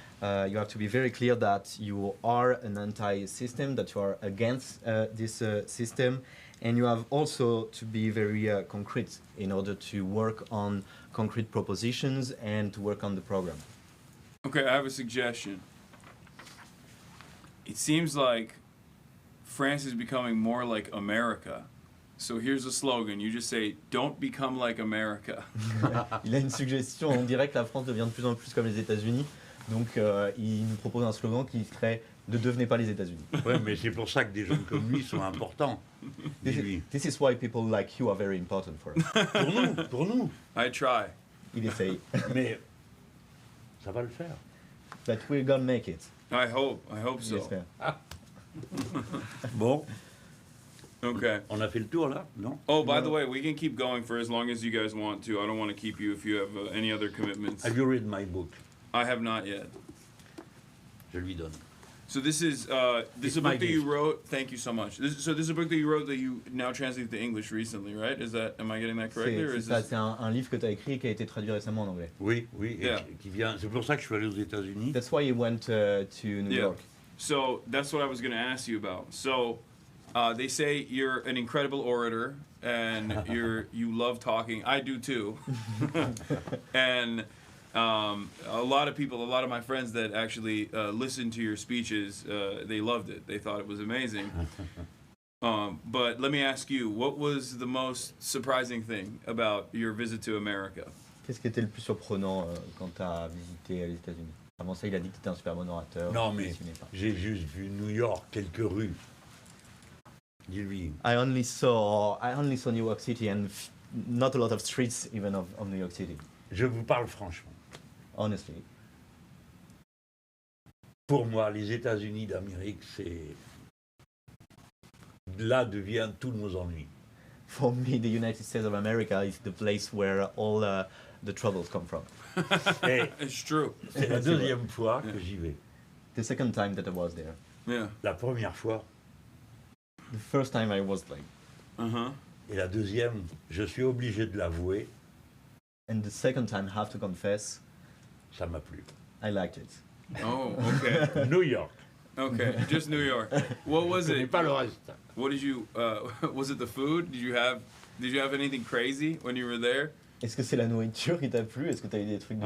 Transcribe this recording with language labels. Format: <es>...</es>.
<en>You have to be very clear that you are an anti-system, that you are against this system, and you have also to be very concrete in order to work on concrete propositions and to work on the program. Okay, I have a suggestion. It seems like France is becoming more like America. So here's a slogan. You just say, "Don't become like America."</en> <fr>Il a une suggestion. On dirait que la France devient de plus en plus comme les États-Unis. Donc il nous propose un slogan qui serait « Ne devenez pas les États-Unis ». Oui, mais c'est pour ça que des gens comme lui sont importants.</fr> <en>This is why people like you are very important for us.</en> <fr>Pour nous.</fr> <en>I try.</en> <fr>Il essaye. Mais ça va le faire.</fr> <en>But we're gonna make it. I hope so.</en> <fr>J'espère. Bon,</fr> <en>Okay.</en> <fr>on a fait le tour là, non?</fr> <en>Oh, by the way, we can keep going for as long as you guys want to. I don't want to keep you if you have any other commitments. Have you read my book? I have not yet.</en> <fr>Je lui donne.</fr> <en>So this is a my book that you gift. wrote. Thank you so much. This is a book that you wrote that you now translated to English recently, right? Am I getting that correctly, or is this?</en> <fr>C'est un livre que tu as écrit qui a été traduit récemment en anglais. Oui, et</fr> <en>Yeah.</en> <fr>qui vient. C'est pour ça que je suis allé aux États-Unis.</fr> <en>That's why you went to New Yeah. York. So that's what I was going to ask you about. So they say you're an incredible orator and you love talking. I do too. And a lot of my friends that actually listened to your speeches, they loved it. They thought it was amazing. But let me ask you, what was the most surprising thing about your visit to America?</en> <fr>Qu'est-ce qui était le plus surprenant quand tu as visité les États-Unis? Avant ça, il a dit que tu étais un super bon orateur. Non, mais Tu n'es pas. j'ai juste vu New York, quelques rues. Dis-lui.</fr> <en>I only saw New York City and not a lot of streets even of New York City.</en> <fr>Je vous parle franchement.</fr> <en>Honestly.</en> <fr>Pour moi, les États-Unis d'Amérique, c'est. Là devient tous nos ennuis.</fr> <en>For me, the United States of America is the place where all the troubles come from.</en> <fr>Et</fr> <en>It's true.</en> <fr>c'est la deuxième fois que j'y vais.</fr> <en>The second time that I was there. Yeah.</en> <fr>La première fois</fr> <en>The first time I was like, Uh-huh.</en> <fr>et la deuxième, je suis obligé de l'avouer,</fr> <en>and the second time, I have to confess,</en> <fr>ça m'a plu.</fr> <en>I liked it. Oh, okay. New York. Okay, just New York. What was</en> <fr>Je connais</fr> <en>it?</en> <fr>pas le reste.</fr> <en>What did you? Was it the food? Did you have anything crazy when you were there?</en> <fr>Est-ce que c'est la nourriture qui t'a plu? Est-ce que tu as eu des trucs de</fr>